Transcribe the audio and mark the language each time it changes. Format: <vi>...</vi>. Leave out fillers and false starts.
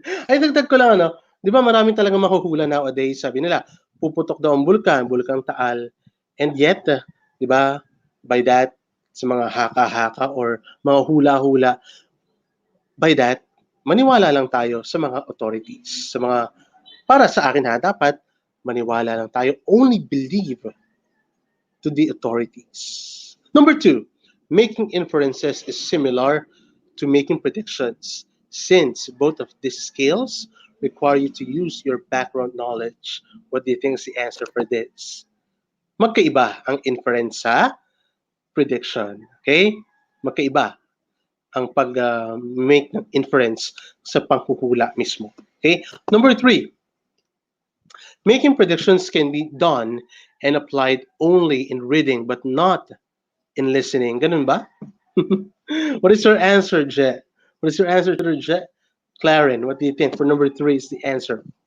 <tl>Ay, dagdag ko lang, ano, di ba maraming talagang mahuhula nowadays, sabi nila, puputok daw ang bulkan Taal, and yet, di ba, by that, sa mga haka-haka or mga hula-hula, by that, maniwala lang tayo sa mga authorities, sa mga, para sa akin ha, dapat maniwala lang tayo,</tl> <en>only believe to the authorities. Number 2, making inferences is similar to making predictions, since both of these skills require you to use your background knowledge. What do you think is the answer for this?</en> <tl>Magkaiba ang inference sa prediction. Okay? Magkaiba ang pag-make ng inference sa panghuhula mismo.</tl> <en>Okay? Number 3, making predictions can be done and applied only in reading but not in listening.</en> <tl>Ganun ba?</tl> <en>What is your answer, Jet? What is your answer to Jet? Claren, what do you think? For number 3 is the answer.</en>